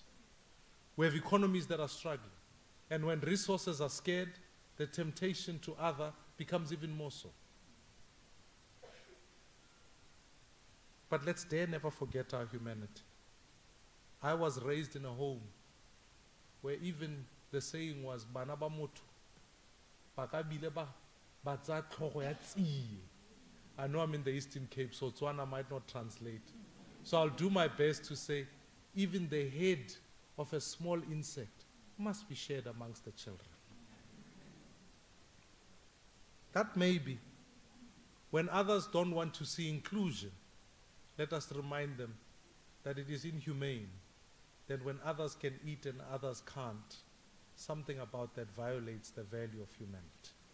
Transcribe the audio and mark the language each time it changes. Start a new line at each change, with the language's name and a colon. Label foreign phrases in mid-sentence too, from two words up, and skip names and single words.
English: We have economies that are struggling. And when resources are scarce, the temptation to other becomes even more so. But let's dare never forget our humanity. I was raised in a home where even the saying was,
Tswana: Bana ba motho, baka bile ba tsa tlhogo ya tsiye.
English: I know I'm in the Eastern Cape, so Tswana might not translate. So I'll do my best to say, even the head of a small insect must be shared amongst the children. That may be, when others don't want to see inclusion, let us remind them that it is inhumane that when others can eat and others can't, something about that violates the value of humanity.